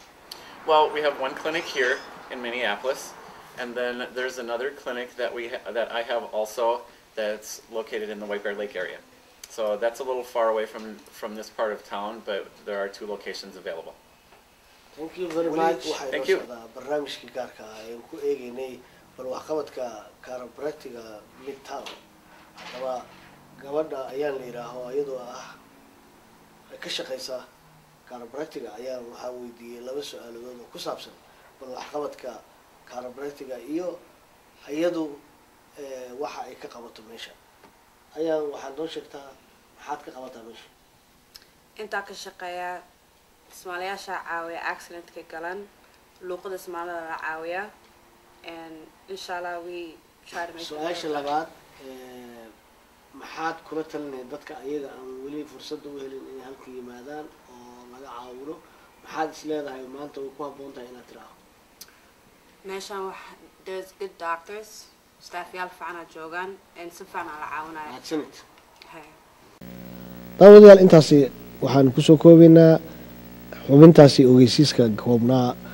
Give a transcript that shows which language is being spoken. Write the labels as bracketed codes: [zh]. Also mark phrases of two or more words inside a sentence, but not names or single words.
[en] Well, we have one clinic here in Minneapolis, and then there's another clinic that that I have also that's located in the White Bear Lake area. So that's a little far away from this part of town, but there are 2 locations available. Thank you very much. Thank you. [so] barnaamijkii gaarka ah ayaan ku eegaynay bal waxqabadka chiropractic-ga Midtown. Haddaba gabadha ayaan la yidhaaho iyadoo ka shaqaysa chiropractic-ga ayaan waxaa weydiiyey 2 su'aaladood oo ku saabsan bal waxqabadka chiropractic-ga iyo iyadu waxa ay ka qabato meesha. ayaan waxaad noo sheegtaa maxaad ka qabataa meesha? intaa ka shaqeeya Soomaaliyaasha caawiya accident-ka galan luuqada Soomaalida la caawiya [en] and inshallah we try to make [so] su'aasha labaad maxaad kula talinay dadka ayaga aan weli fursad u helin inay halka yimaadaan oo laga caawino maxaad is leedahay maanta way ku habboon tahay inaad tiraahdo? meeshan [en] there's good doctors staff [so] yaal fiican joogan and si fiican la caawinayo. mahadsanid. daawadayaal intaasi waxaan ku soo koobaynaa xubintaasi ogeysiiska koobnaa